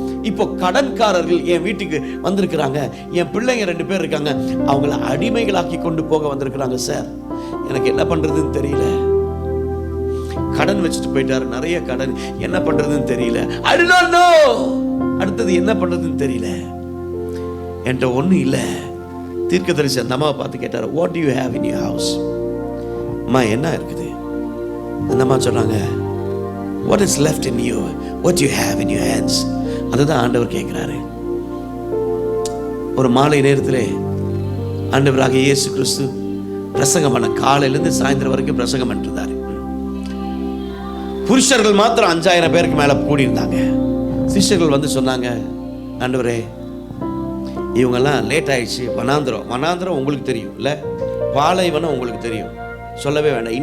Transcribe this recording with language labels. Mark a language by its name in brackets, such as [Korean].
[Tamil] இப்போ கடன்காரர்கள் என் வீட்டுக்கு வந்திருக்கிறாங்க, என் பிள்ளைங்க 2 பேர் இருக்காங்க, அவங்கள அடிமைகளாக்கி கொண்டு போக வந்திருக்கிறாங்க சார், எனக்கு என்ன பண்றதுன்னு தெரியல. கடன் வச்சுட்டு போயிட்டாரு, நிறைய கடன், என்ன பண்றதுன்னு தெரியல. [English] I do not know. [Tamil] அடுத்தது என்ன பண்றதுன்னு தெரியல, என்கிட்ட ஒன்றும் இல்லை. தீர்க்கதரிசி அந்த அம்மாவை பார்த்து கேட்டார், [English] what do you have in your house? [Tamil] அம்மா என்ன இருக்குது? அந்த அம்மா சொன்னாங்க, [English] what is left in you, what you have in your hands. [Tamil] அதுதான் ஆண்டவர் கேட்கிறாரு. ஒரு மாலை நேரத்திலே ஆண்டவராக இயேசு கிறிஸ்து பிரசங்கம் பண்ண, காலையிலிருந்து சாயந்தரம் வரைக்கும் பிரசங்கம் பண்ணிருந்தாரு. புருஷர்கள் மாத்திரம் 5000 பேருக்கு மேல கூடியிருந்தாங்க. சிஷ்யர்கள் வந்து சொன்னாங்க, ஆண்டவரே இவங்கெல்லாம் லேட் ஆயிடுச்சு, வனாந்திரம் உங்களுக்கு தெரியும் இல்லை, பாலைவனம் உங்களுக்கு தெரியும், சொல்லவே வேண்டாம்.